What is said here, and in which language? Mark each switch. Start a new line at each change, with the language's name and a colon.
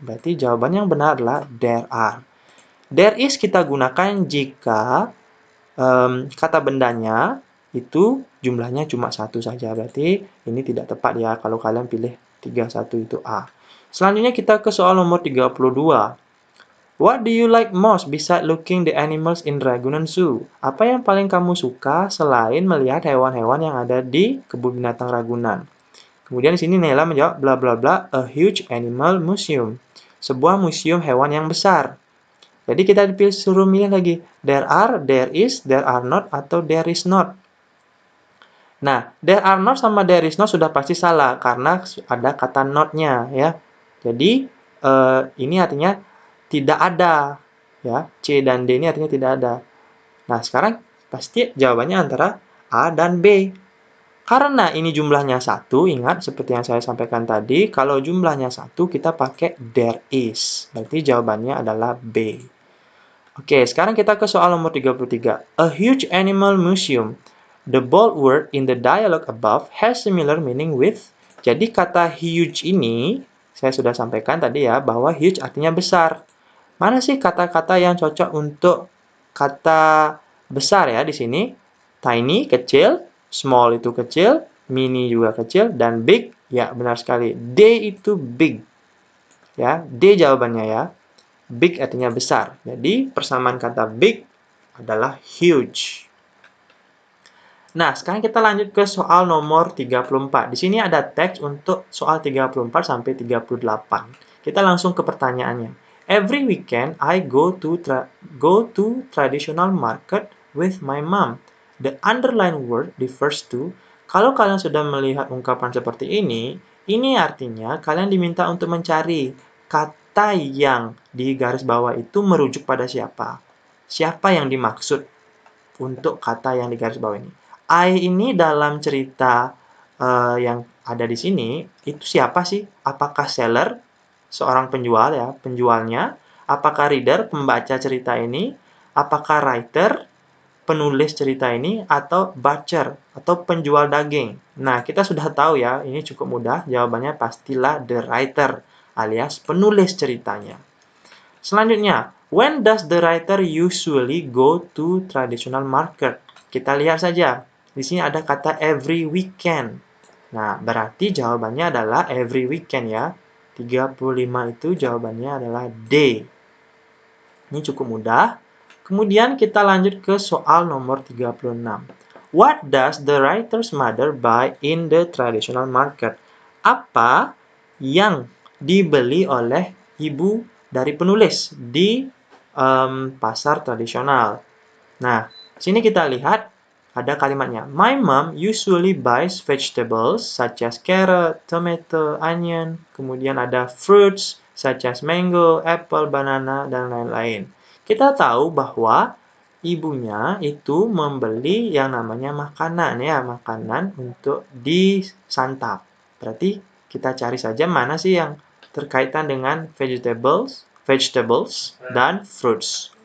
Indonesian: Berarti jawaban yang benar adalah there are. There is kita gunakan jika kata bendanya itu jumlahnya cuma satu saja. Berarti ini tidak tepat ya kalau kalian pilih 31 itu A. Selanjutnya kita ke soal nomor 32.
English: What do you like most beside looking the animals in Ragunan Zoo?
Indonesian: Apa yang paling kamu suka selain melihat hewan-hewan yang ada di kebun binatang Ragunan? Kemudian di sini Nela menjawab bla bla bla, a huge animal museum. Sebuah museum hewan yang besar. Jadi kita suruh milih lagi, there are, there is, there are not, atau there is not. Nah, there are not sama there is not sudah pasti salah karena ada kata not-nya ya. Jadi ini artinya tidak ada ya. C dan D ini artinya tidak ada. Nah, sekarang pasti jawabannya antara A dan B. Karena ini jumlahnya satu, ingat seperti yang saya sampaikan tadi, kalau jumlahnya satu kita pakai there is. Berarti jawabannya adalah B. Oke, sekarang kita ke soal nomor 33. A huge animal museum.
English: The bold word in the dialogue above has similar meaning with.
Indonesian: Jadi kata huge ini, saya sudah sampaikan tadi ya, bahwa huge artinya besar. Mana sih kata-kata yang cocok untuk kata besar ya di sini? Tiny, kecil, small itu kecil, mini juga kecil, dan big, ya benar sekali. D itu big. Ya, D jawabannya ya. Big artinya besar. Jadi, persamaan kata big adalah huge. Nah, sekarang kita lanjut ke soal nomor 34. Di sini ada teks untuk soal 34 sampai 38. Kita langsung ke pertanyaannya.
English: Every weekend, I go to traditional market with my mom. The underlined word refers to.
Indonesian: Kalau kalian sudah melihat ungkapan seperti ini artinya kalian diminta untuk mencari kata yang di garis bawah itu merujuk pada siapa? Siapa yang dimaksud untuk kata yang di garis bawah ini? I ini dalam cerita yang ada di sini, itu siapa sih? Apakah seller, seorang penjual ya, penjualnya? Apakah reader, pembaca cerita ini? Apakah writer, penulis cerita ini? Atau butcher, atau penjual daging? Nah, kita sudah tahu ya, ini cukup mudah. Jawabannya pastilah the writer, alias penulis ceritanya.
English: Selanjutnya, when does the writer usually go to traditional market?
Indonesian: Kita lihat saja. Di sini ada kata every weekend. Nah, berarti jawabannya adalah every weekend ya. 35 itu jawabannya adalah D. Ini cukup mudah. Kemudian kita lanjut ke soal nomor 36.
English: What does the writer's mother buy in the traditional market?
Indonesian: Apa yang dibeli oleh ibu dari penulis di pasar tradisional? Nah, sini kita lihat ada kalimatnya.
English: My mom usually buys vegetables such as carrot, tomato, onion. Kemudian ada fruits such as mango, apple, banana, dan lain-lain.
Indonesian: Kita tahu bahwa ibunya itu membeli yang namanya makanan ya, makanan untuk disantap. Berarti kita cari saja mana sih yang terkaitan dengan vegetables dan fruits.